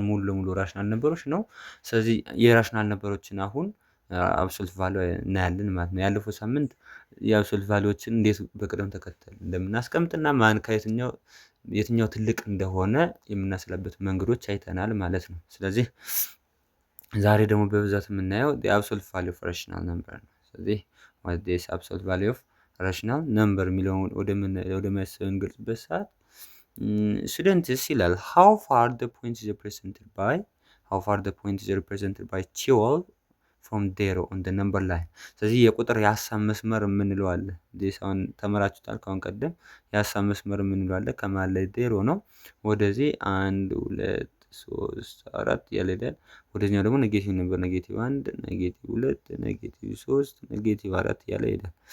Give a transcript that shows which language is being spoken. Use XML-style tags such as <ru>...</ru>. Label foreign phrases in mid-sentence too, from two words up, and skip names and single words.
<am>ሙሉ ለሙሉ</am> <en>rational numbers</en> <am>ነው። ስለዚህ</am> <en>rational numbers</en> <am>አሁን</am> <en>absolute value</en> <am>እናያለን ማለት ነው። ያለፈው ሳምንት የአብሶሉት ቫልዩዎችን እንዴት በቅደም ተከተል እንደምናስቀምጥና ማን የትኛው ትልቅ እንደሆነ የምናስላበት መንገዶች አይተናል ማለት ነው። ስለዚህ ዛሬ ደግሞ በብዛት የምናየው</am> <en>the absolute value of rational number</en> <am>ነው። ስለዚህ</am> <en>what is absolute value of rational number</en> <am>የሚለውን ወደ ማሰብ እንገልጽበት ሰዓት students ይላል</am> <en>how far the point is represented by 12 from 0 on the number line።</en> <am>ስለዚህ የቁጥር የሀሳብ መስመር የምንለው አለ። አሁን ተመራችሁታል። ካሁን ቀደም የሀሳብ መስመር የምንለው አለ። ከመሃል ላይ 0 ነው። ወደዚህ 1 2 3 4 ያለ ይላል። ወደኛው ደግሞ ኔጌቲቭ ነበር። ኔጌቲቭ 1 ኔጌቲቭ 2 ኔጌቲቭ 3 ኔጌቲቭ 4 ያለ ይላል።</am>